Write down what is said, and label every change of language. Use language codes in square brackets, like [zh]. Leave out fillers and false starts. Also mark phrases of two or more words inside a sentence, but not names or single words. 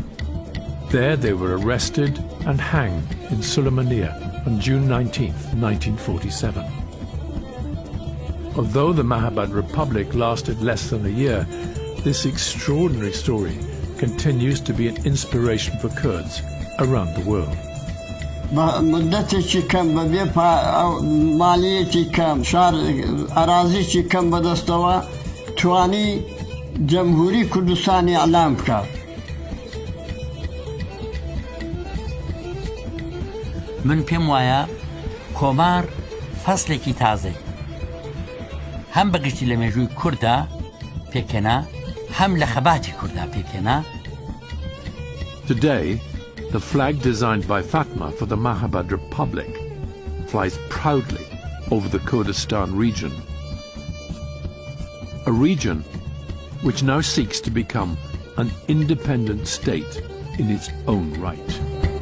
[en] There they were arrested and hanged in Sulaymaniyah on June 19th, 1947. Although the Mahabad Republic lasted less than a year, this extraordinary story continues to be an inspiration for Kurds around the world. [ckb] مدتێکی کەم بەبێ مالیەتی کەم شار ئەرازیی کەم بەدەستەوە توانی جەمهوری کوردستانی ئەلام بکات. من پێم وایە کۆمار فەسلێکی تازەی هەم بەگشتی لە مێژووی کووردا پێکێنا هەم لە خەباتی کووردا پێکێنا. [en] Today, the flag designed by Fatma for the Mahabad Republic flies proudly over the Kurdistan region, a region which now seeks to become an independent state in its own right.